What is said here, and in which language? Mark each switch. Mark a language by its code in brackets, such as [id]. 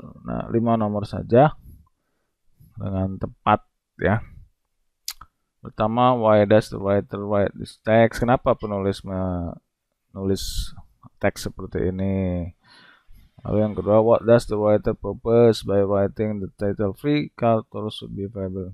[id] Nah, 5 nomor saja dengan tepat, ya. Pertama, [en] why does the writer write this text? [id] Kenapa penulis menulis teks seperti ini? Lalu yang kedua, [en] what does the writer purpose by writing the title free car tours should be available?